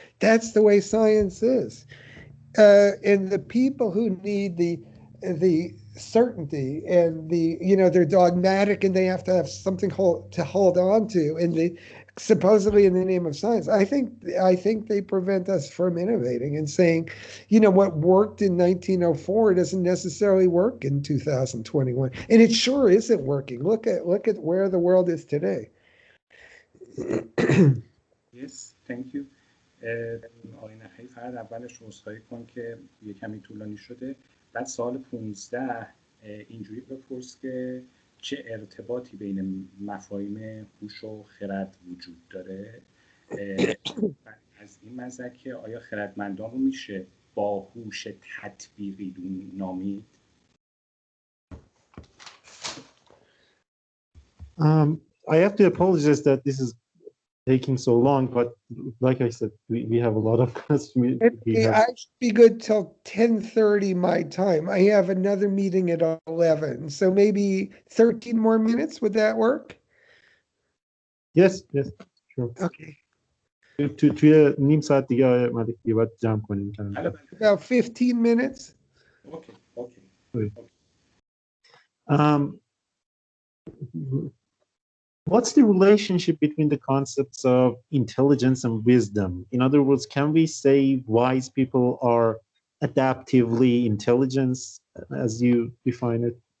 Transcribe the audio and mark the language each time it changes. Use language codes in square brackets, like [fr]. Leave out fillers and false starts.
[en] That's the way science is. And the people who need the certainty and they're dogmatic and they have to have something to hold on to, and supposedly in the name of science, I think they prevent us from innovating and saying, what worked in 1904 doesn't necessarily work in 2021, and it sure isn't working. Look at where the world is today. Yes, thank you. [fa] آقای نخعی، فقط اولش رو عذرخواهی کن که یه کمی طولانی شده. بعد سال 15 اینجوری بپرس که چه ارتباطی بین مفاهیم هوش و خرد وجود داره. از این مزد که آیا خردمندان رو میشه با هوش تطبیقی نامید؟ [en] I have to apologize that this is taking so long, but like I said, we have a lot of questions. We have. I should be good till 10:30 my time. I have another meeting at 11, so maybe 13 more minutes. Would that work? Yes, yes, sure. Okay. [fa] توی نیم ساعت دیگه آقای ملکی باید جمع کنیم. [en] About 15 minutes. Okay, okay. Um, what's the relationship between the concepts of intelligence and wisdom? In other words, can we say wise people are adaptively intelligent, as you define it?